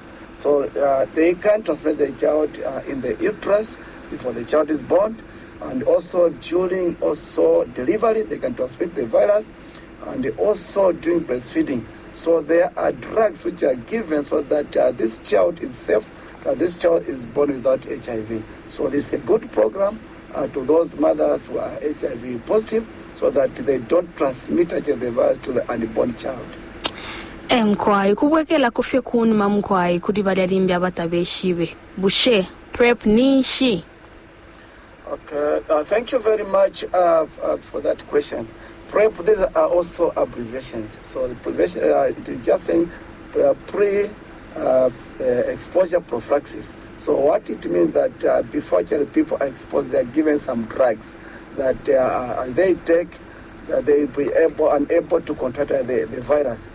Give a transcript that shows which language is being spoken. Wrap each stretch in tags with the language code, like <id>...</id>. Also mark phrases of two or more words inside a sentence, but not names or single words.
<en>So they can transmit the child in the uterus before the child is born, and also during delivery they can transmit the virus, and also during breastfeeding. So there are drugs which are given so that this child is safe, so this child is born without HIV. So this is a good program to those mothers who are HIV positive, so that they don't transmit the virus to the unborn child.</en> <bem>Mkwai kubwekela kufye kunuma mkwai kudi badalimbi abatabeshibe bushe prep nishi.</bem> <en>Okay, thank you very much for that question. PrEP, these are also abbreviations. So the prevention, it is just saying pre-exposure prophylaxis. So what it means that before people are exposed, they are given some drugs that they take, they will be unable to contract the virus.</en>